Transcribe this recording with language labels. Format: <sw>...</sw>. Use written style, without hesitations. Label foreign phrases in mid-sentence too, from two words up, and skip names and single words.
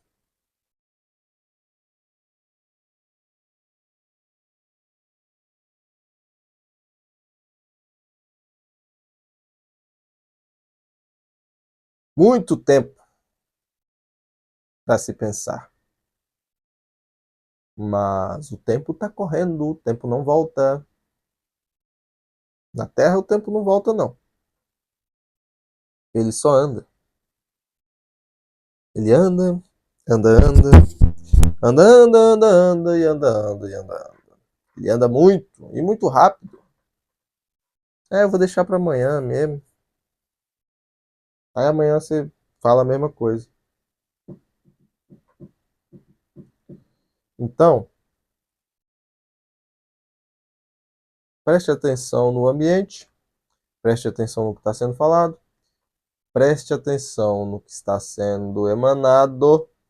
<pt>Muito tempo para se pensar. Mas o tempo tá correndo, o tempo não volta. Na Terra o tempo não volta, não. Ele só anda. Ele anda, anda, anda, anda, anda, anda, anda, e anda, anda, e anda. Ele anda muito, e muito rápido. É, eu vou deixar para amanhã mesmo. Aí amanhã você fala a mesma coisa. Então, preste atenção no ambiente, preste atenção no que está sendo falado, preste atenção no que está sendo emanado.</pt>